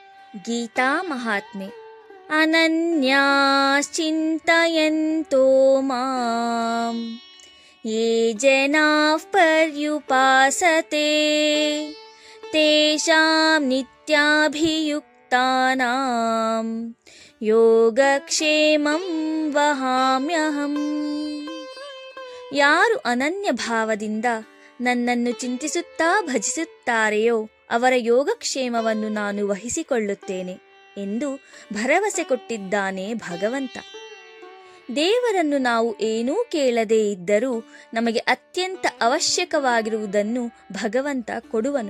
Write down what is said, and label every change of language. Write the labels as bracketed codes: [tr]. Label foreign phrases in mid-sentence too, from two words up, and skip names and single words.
[kn] ಗೀತಾ ಮಹಾತ್ಮೆ. [sa] ಅನನ್ಯಾಶ್ಚಿಂತಯಂತೋ ಮಾಂ ಯೇ ಜನಾಃ ಪರ್ಯುಪಾಸತೆ ತೇಷಾಂ ನಿತ್ಯಾಭಿಯುಕ್ತಾನಾಂ ಯೋಗಕ್ಷೇಮಂ ವಹಾಮ್ಯಹಂ. [kn] ಯಾರು ಅನನ್ಯ ಭಾವದಿಂದ ನನ್ನನ್ನು ಚಿಂತಿಸುತ್ತಾ ಭಜಿಸುತ್ತಾರೆಯೋ ಅವರ ಯೋಗಕ್ಷೇಮವನ್ನು ನಾನು ವಹಿಸಿಕೊಳ್ಳುತ್ತೇನೆ ಎಂದು ಭರವಸೆ ಕೊಟ್ಟಿದ್ದಾನೆ ಭಗವಂತ. ದೇವರನ್ನು ನಾವು ಏನೂ ಕೇಳದೇ ಇದ್ದರೂ ನಮಗೆ ಅತ್ಯಂತ ಅವಶ್ಯಕವಾಗಿರುವುದನ್ನು ಭಗವಂತ ಕೊಡುವನು.